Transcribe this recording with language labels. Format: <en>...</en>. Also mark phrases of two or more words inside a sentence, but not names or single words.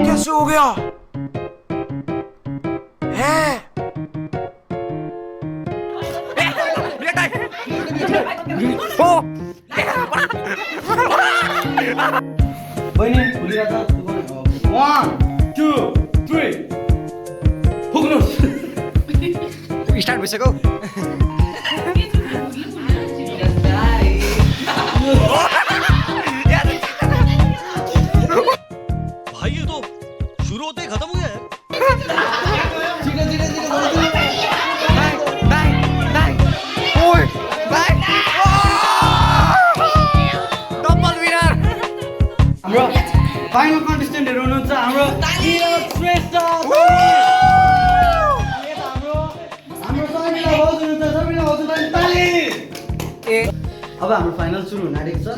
<hi>कैसे हो गया? हैं?</hi> <ne>बहिनी भुलिरहेछ। 1 2 3 पुग्नुहोस्। स्टार्ट भइसक्यो।</ne> <hi>भाई ये तो शुरू होते ही खत्म हो गया है।</hi> <ne>हाम्रो</ne> <en>final contestants</en> <ne>हुनुहुन्छ हाम्रो श्रेष्ठ अब हाम्रो फाइनल सुरु हुन आँटेको छ।</ne>